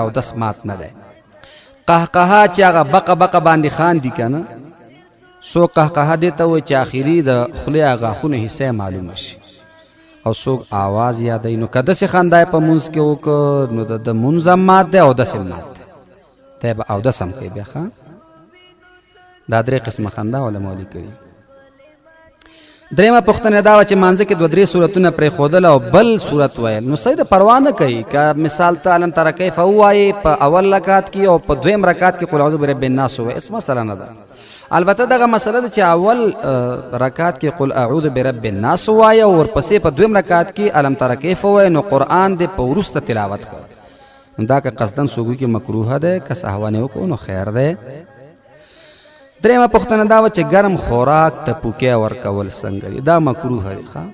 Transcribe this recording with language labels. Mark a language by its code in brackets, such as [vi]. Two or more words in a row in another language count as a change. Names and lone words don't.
[ps] اودس مات نه دی قهقه چې هغه بقه بقه باندې خاندي که نه څوک قهقه دې ته وایي چې آخري د خولې هغه غاښونو حصه معلومه شي او څوک آواز یادوي نو که داسې خندا یې په مونځ کې وکړه نو د مونځ هم مات دی اودس هم مات دی دی به اودس هم کوي بیا ښه دا 3 قسمه خندا علماو لیکلي درېمه پوښتنه دا وه چې مانځه کې 2-3 صورتونه پرېښودل او بل صورت ویل نو صحیح د پروا نه کوي که مثال ته [ar] علم تر کیف [ps] ووایې په اول رکعت کې او په دویم رکعت کې [ar] قل اعوذ برب الناس [ps] ووایې هېڅ مسله نه ده البته دغه مسله ده چې اول رکعت کې [ar] قل اعوذ برب الناس [ps] ووایه او ورپسې په دویم رکعت کې [ar] علم تر کیف [ps] ووایې نو قرآن دې په وروسته تلاوت کړه نو دا که قصدن څوک کې مکروهه ده که سهوان یې وکړو نو خیر دی درېمه پوښتنه دا وه چې ګرم خوراک ته پوکیا ورکول څنګه دي دا مکروه دی ښه